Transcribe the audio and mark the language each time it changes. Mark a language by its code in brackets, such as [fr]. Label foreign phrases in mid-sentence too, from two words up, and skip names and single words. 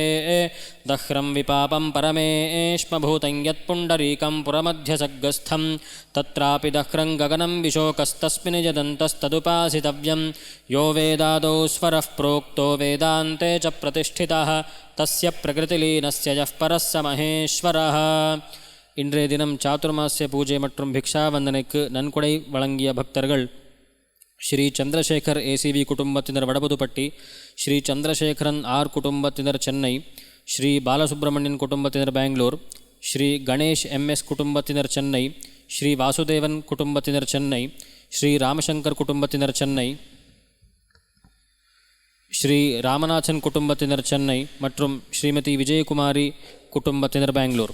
[sa] दह्रं विपापं परमेष्मभूतं यत्पुण्डरीकं पुरमध्यसग्गस्थं तत्रापि दह्रं गगनं विशोकस्तस्मिन् यदन्तस्तदुपासितव्यं। यो वेदादौ स्वरः प्रोक्तो वेदान्ते च प्रतिष्ठितः तस्य प्रकृतिलीनस्य यः परः स महेश्वरः। [ta] இன்றைய தினம் சாதுர்மாசிய பூஜை மற்றும் பிக்ஷாவந்தனைக்கு நன்கொடை வழங்கிய பக்தர்கள் श्री चंद्रशेखर ஏசிவி குடும்பத்தினர் வடபுதுப்பட்டி, ஸ்ரீ சந்திரசேகரன் ஆர் குடும்பத்தினர் சென்னை, ஸ்ரீ பாலசுப்ரமணியன் குடும்பத்தினர் பெங்களூர், ஸ்ரீ கணேஷ் எம்எஸ் குடும்பத்தினர் சென்னை, ஸ்ரீ வாசுதேவன் குடும்பத்தினர் சென்னை, ஸ்ரீ ராமசங்கர் குடும்பத்தினர் சென்னை, ஸ்ரீ ராமநாதன் குடும்பத்தினர் சென்னை மற்றும் ஸ்ரீமதி விஜயகுமாரி குடும்பத்தினர் பெங்களூர்।